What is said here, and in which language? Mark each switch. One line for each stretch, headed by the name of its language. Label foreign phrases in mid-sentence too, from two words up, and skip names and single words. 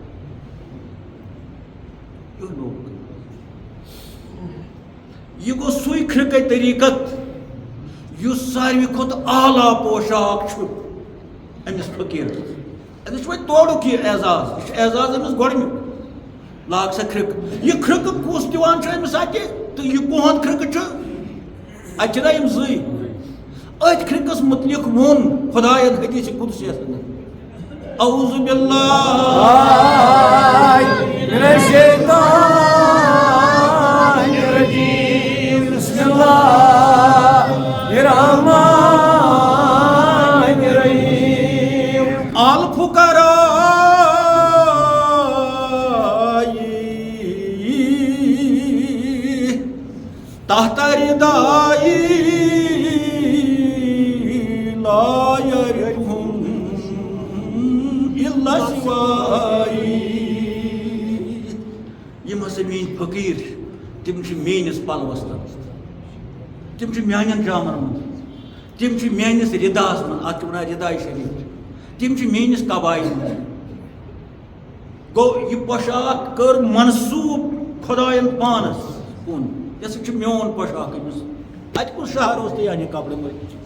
Kashmiri: یہ گوٚو سُے کھرکے طریقت یُس ساروی کھۄتہٕ اعلیٰ پوشاک چھُ أمِس فقیٖرس أمِس چھُ وۄنۍ تورُک یہِ اعزاز یہِ چھُ اعزاز أمِس گۄڈٕنیُک لاگ سا کھرکہٕ یہِ کھرکہٕ کُس دِوان چھُ أمِس اَتہِ تہٕ یہِ کُہُنٛد کھرکہٕ چھُ اَتہِ چھِنا یِم زٕے أتھۍ کھرکس متعلق ووٚن خۄداین حدیث قُدسیَس منٛز اعوذ
Arabic: باللہ من الشیطان الرجیم بسم اللہ الرحمن الرحیم الفقراء تحت ردائی لا يعرفهم الا سوائی یم
Kashmiri: ہسا میٛٲنۍ فقیٖر تِم چھِ میٛٲنِس پلوس تل تِم چھِ میٛانٮ۪ن جامن منٛز تِم چھِ میٛٲنِس رداہس منٛز اتھ چھِ ونان رداے شریٖف تِم چھِ میٛٲنِس قبایہِ منٛز گوٚو یہِ پۄشاک کٔر منسوٗب خۄداین پانس کُن یہِ ہسا چھُ میون پۄشاک أمِس اتہِ کُس شہر اوس تہٕ یعنی کپرٕ مٔلۍ